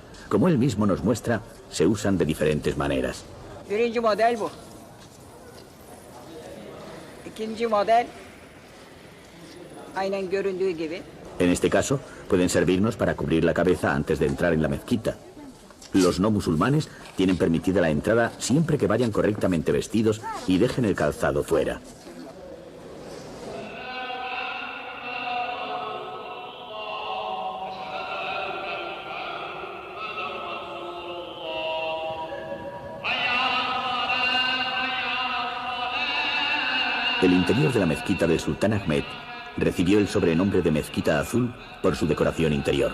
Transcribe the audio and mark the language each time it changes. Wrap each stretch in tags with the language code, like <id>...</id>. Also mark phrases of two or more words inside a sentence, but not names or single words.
<es>Como él mismo nos muestra, se usan de diferentes maneras.</es> <tr>Birinci model bu. İkinci model aynen göründüğü gibi.</tr> <es>En este caso, pueden servirnos para cubrir la cabeza antes de entrar en la mezquita. Los no musulmanes tienen permitida la entrada siempre que vayan correctamente vestidos y dejen el calzado fuera. El interior de la mezquita del sultán Ahmed recibió el sobrenombre de Mezquita Azul por su decoración interior.</es>